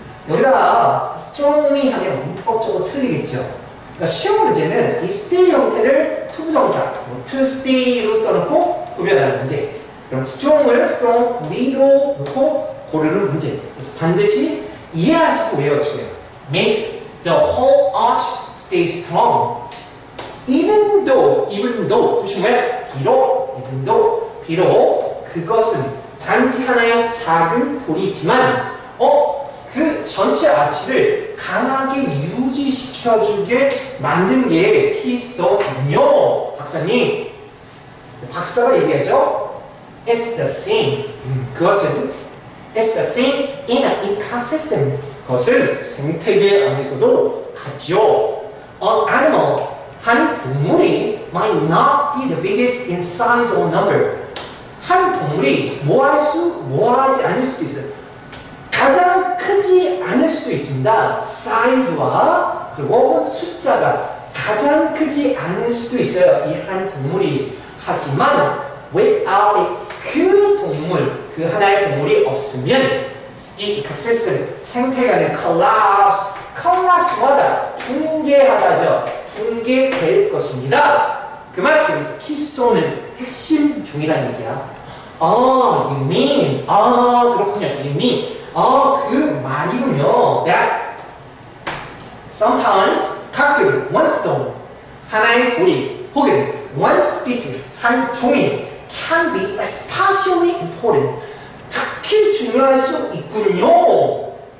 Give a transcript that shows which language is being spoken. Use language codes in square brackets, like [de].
[ko] 여기다가 strongly 하면 문법적으로 틀리겠죠. 그러니까 시험 문제는 이 stay 형태를 투부정사 to stay로 써놓고 구별하는 문제. 그럼 strong을 strongly로 놓고 고르는 문제. 그래서 반드시 이해하시고 외워주세요. [en] makes the whole arch stay strong. [ko] even though 뜻이 뭐야? 비록 그것은 단지 하나의 작은 돌이지만 그 전체 아치를 강하게 유지시켜주게 만든 게 키스톤이군요. 박사님. 박사가 얘기하죠. [en] It's the same. [ko] 그것은 [en] It's the same in an ecosystem. [ko] 그것은 생태계 안에서도 같죠. [en] An animal, [ko] 한 동물이 [en] might not be the biggest in size or number. [ko] 한 동물이 뭐하지 않을 수도 있어요. 가장 크지 않을 수도 있습니다. 사이즈와 그리고 숫자가 가장 크지 않을 수도 있어요. 이 한 동물이. 하지만 [en] without it, [ko] 그 하나의 동물이 없으면 이 이코시스템, 생태계는 collapse마다 붕괴하다죠. 붕괴될 것입니다. 그만큼 키스톤은 핵심 종이라는 얘기야. [en] you mean, [ko] 그렇군요. [en] you mean, [ko] 그 말이군요. [en] That sometimes [ko] 가끔 [en] one stone, [ko] 하나의 돌이 혹은 [en] one species, [ko] 한 종이 [en] can be especially important, [ko] 특히 중요할 수 있군요.